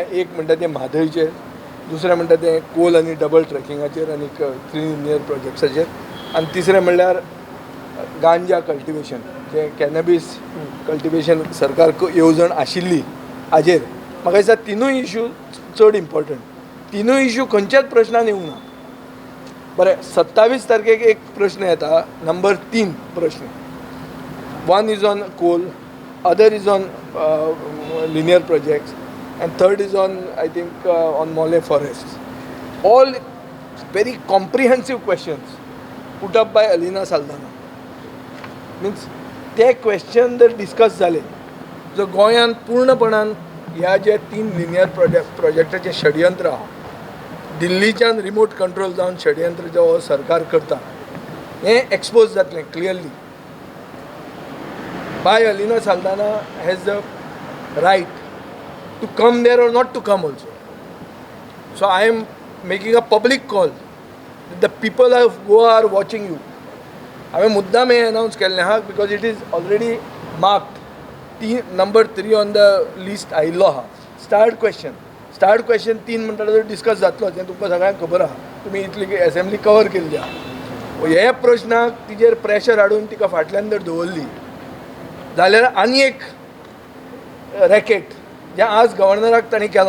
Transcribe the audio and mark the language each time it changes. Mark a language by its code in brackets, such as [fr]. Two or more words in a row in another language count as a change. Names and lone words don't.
[kok] एक म्हणटा तें म्हादयचेर, दुसरें म्हणटा तें कोल आनी डबल ट्रॅकिंगाचेर आनी [en] clean linear [kok] प्रोजेक्ट्साचेर, आनी तिसरें म्हणल्यार गांजा कल्टिवेशन जे [en] cannabis cultivation [kok] सरकार येवजण आशिल्ली हाजेर. म्हाका दिसता 3य इशू चड इम्पॉर्टंट. 3य इशू खंयच्याच प्रश्नान येवंक ना. बरें 27 तारखेक एक प्रश्न येता, नंबर 3 प्रश्न. [en] One is on coal, other is on linear projects and third is on I think on Mollem forest. All very comprehensive questions put up by Alina Saldanha. [kok] मिन्स ते क्वेश्चन जर डिस्कस जाले जो गोंयान पूर्णपणान ह्या जे 3 लिनियर प्रोजेक्टाचे षडयंत्र आहा, दिल्लीच्यान [en] remote control [kok] जावन षडयंत्र जो सरकार करता हें एक्सपोज जातलें क्लियरली. [en] By Alina Saldanha has the right to come there or not to come also. So I am making a public call. The people of Goa are watching you. [kok] हांवें मुद्दाम हें अनावन्स केल्लें आहा [en] because it is already marked. number 3 on the list [kok] आयिल्लो आहा. [en] start question [kok] 3 म्हणटा तो डिस्कस जातलो. तें तुमकां सगळ्यांक खबर आहा. तुमी इतली [en] assembly cover [kok] केल्ली आहा. हे प्रश्नाक तिजेर प्रेशर हाडून तिका फाटल्यान जर दवरली जाल्यार आनी एक रॅकेट जें आज गव्हर्नराक तांणी केलां.